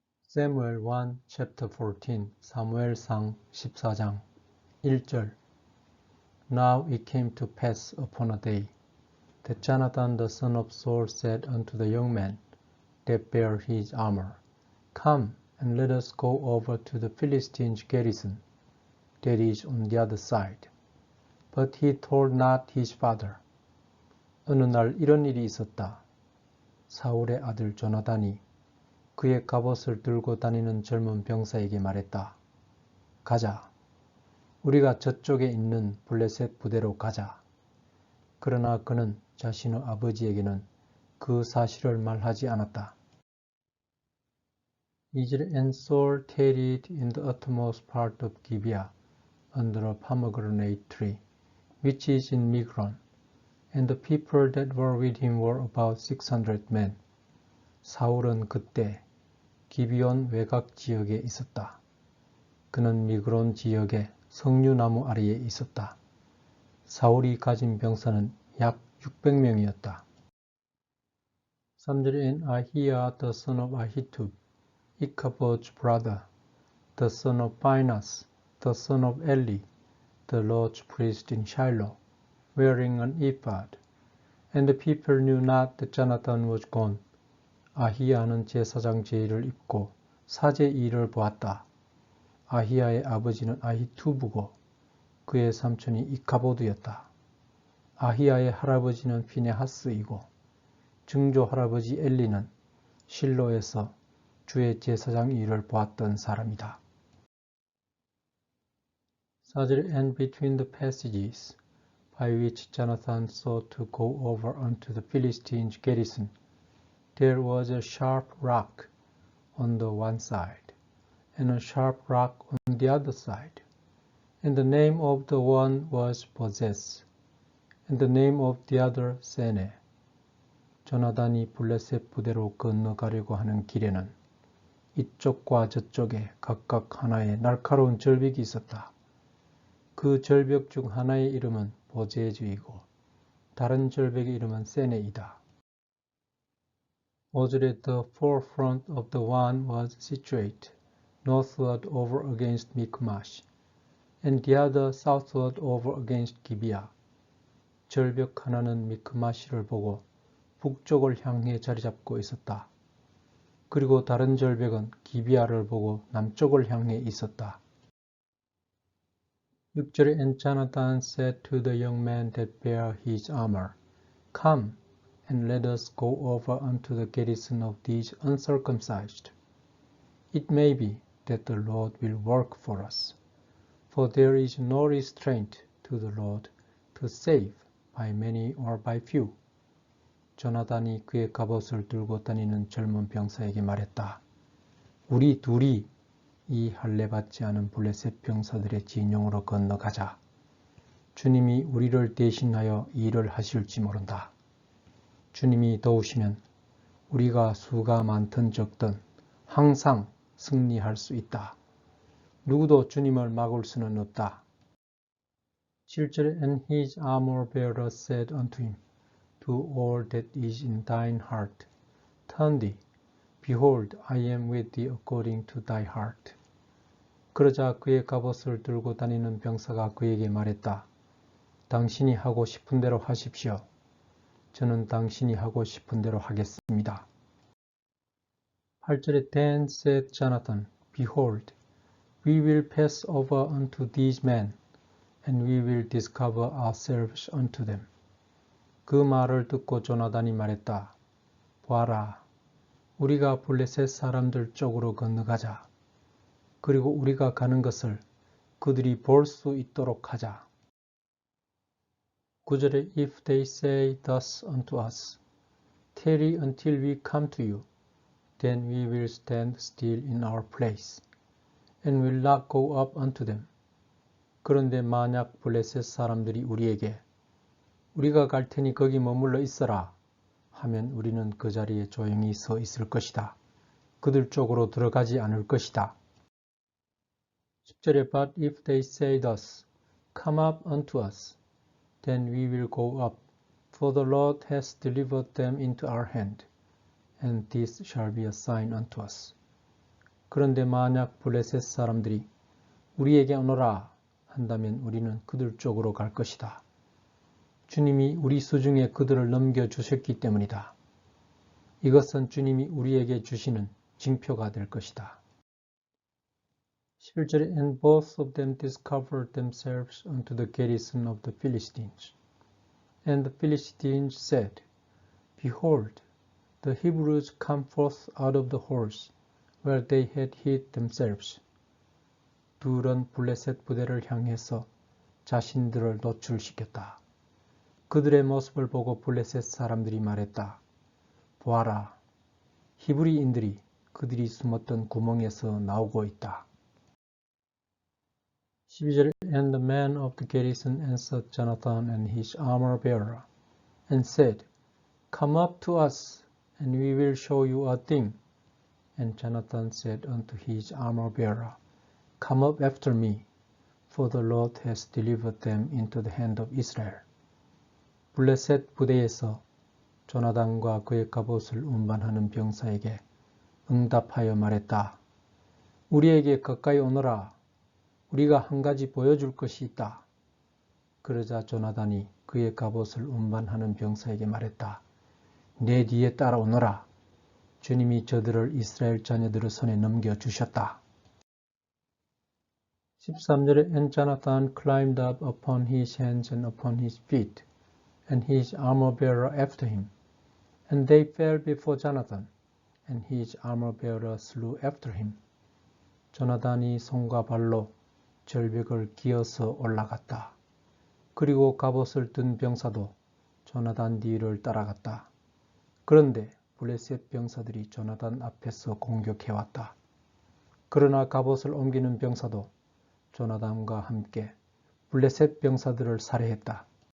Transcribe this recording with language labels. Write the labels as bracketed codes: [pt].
[en] Samuel 1, chapter 14, [ko] 사무엘상 14장 1절. [en] Now it came to pass upon a day that Jonathan the son of Saul said unto the young man that bare his armor, Come, and let us go over to the Philistines' garrison, that is on the other side. But he told not his father. [ko] 어느 날 이런 일이 있었다. 사울의 아들 조나단이 그의 갑옷을 들고 다니는 젊은 병사에게 말했다. 가자. 우리가 저쪽에 있는 블레셋 부대로 가자. 그러나 그는 자신의 아버지에게는 그 사실을 말하지 않았다. 2절 [en] And Saul tarried in the uttermost part of Gibeah under a pomegranate tree, which is in Migron, and the people that were with him were about 600 men. [ko] 사울은 그때 기비온 외곽 지역에 있었다. 그는 미그론 지역의 석류나무 아래에 있었다. 사울이 가진 병사는 약 600명이었다. 3절 [en] And Ahiah the son of Ahitub, Ichabod's brother, the son of Phinehas, the son of Eli, the Lord's priest in Shiloh, wearing an ephod. And the people knew not that Jonathan was gone. [ko] 아히야는 제사장 제의를 입고 사제 일을 보았다. 아히야의 아버지는 아히투브고 그의 삼촌이 이카보드였다. 아히야의 할아버지는 피네하스이고 증조 할아버지 엘리는 실로에서 주의 제사장 일을 보았던 사람이다. 4절 [en] And between the passages by which Jonathan sought to go over unto the Philistines' garrison, there was a sharp rock on the one side, and a sharp rock on the other side. And the name of the one was Bozez, and the name of the other Sene. [ko] 조나단이 블레셋 부대로 건너가려고 하는 길에는 이쪽과 저쪽에 각각 하나의 날카로운 절벽이 있었다. 그 절벽 중 하나의 이름은 보제즈이고 다른 절벽의 이름은 세네이다. 5절에 [en] The forefront of the one was situate northward over against Michmash, and the other southward over against Gibeah. [ko] 절벽 하나는 미크마시를 보고 북쪽을 향해 자리 잡고 있었다. 그리고 다른 절벽은 기비아를 보고 남쪽을 향해 있었다. 6절에 [en] And Jonathan said to the young man that bare his armor, Come, and let us go over unto the garrison of these uncircumcised. It may be that the Lord will work for us, for there is no restraint to the Lord to save by many or by few. [ko] 조나단이 그의 갑옷을 들고 다니는 젊은 병사에게 말했다. 우리 둘이 이 할례받지 않은 블레셋 병사들의 진영으로 건너가자. 주님이 우리를 대신하여 일을 하실지 모른다. 주님이 도우시면 우리가 수가 많든 적든 항상 승리할 수 있다. 누구도 주님을 막을 수는 없다. 7절 [en] And his armor bearer said unto him, Do all that is in thine heart. Turn thee. Behold, I am with thee according to thy heart. [ko] 그러자 그의 갑옷을 들고 다니는 병사가 그에게 말했다. 당신이 하고 싶은 대로 하십시오. 저는 당신이 하고 싶은 대로 하겠습니다. 8절에 [en] Then said Jonathan, Behold, we will pass over unto these men, and we will discover ourselves unto them. [ko] 그 말을 듣고 조나단이 말했다. 보아라, 우리가 블레셋 사람들 쪽으로 건너가자. 그리고 우리가 가는 것을 그들이 볼 수 있도록 하자. 9절에 [en] If they say thus unto us, Tarry until we come to you, then we will stand still in our place, and will not go up unto them. [ko] 그런데 만약 블레셋 사람들이 우리에게 우리가 갈 테니 거기 머물러 있어라 하면 우리는 그 자리에 조용히 서 있을 것이다. 그들 쪽으로 들어가지 않을 것이다. 10절에 [en] But if they say thus, Come up unto us, then we will go up, for the Lord has delivered them into our hand, and this shall be a sign unto us. [ko] 그런데 만약 블레셋 사람들이 우리에게 오너라 한다면 우리는 그들 쪽으로 갈 것이다. 주님이 우리 수중에 그들을 넘겨주셨기 때문이다. 이것은 주님이 우리에게 주시는 징표가 될 것이다. 11절에 [en] And both of them discovered themselves unto the garrison of the Philistines. And the Philistines said, Behold, the Hebrews come forth out of the holes where they had hid themselves. [ko] 둘은 블레셋 부대를 향해서 자신들을 노출시켰다. 그들의 모습을 보고 블레셋 사람들이 말했다. 보아라, 히브리인들이 그들이 숨었던 구멍에서 나오고 있다. 12절 [en] And the man of the garrison answered Jonathan and his armor-bearer, and said, Come up to us, and we will show you a thing. And Jonathan said unto his armor-bearer, Come up after me, for the Lord has delivered them into the hand of Israel. [ko] 블레셋 부대에서 조나단과 그의 갑옷을 운반하는 병사에게 응답하여 말했다. 우리에게 가까이 오너라. 우리가 한 가지 보여줄 것이 있다. 그러자 조나단이 그의 갑옷을 운반하는 병사에게 말했다. 내 뒤에 따라오너라. 주님이 저들을 이스라엘 자녀들의 손에 넘겨주셨다. 13절에 [en] And Jonathan climbed up upon his hands and upon his feet, and his armor-bearer after him. And they fell before Jonathan, and his armor-bearer slew after him. [ko] 조나단이 손과 발로 절벽을 기어서 올라갔다. 그리고 갑옷을 든 병사도 조나단 뒤를 따라갔다. 그런데 블레셋 병사들이 조나단 앞에서 공격해왔다. 그러나 갑옷을 옮기는 병사도 조나단과 함께 블레셋 병사들을 살해했다.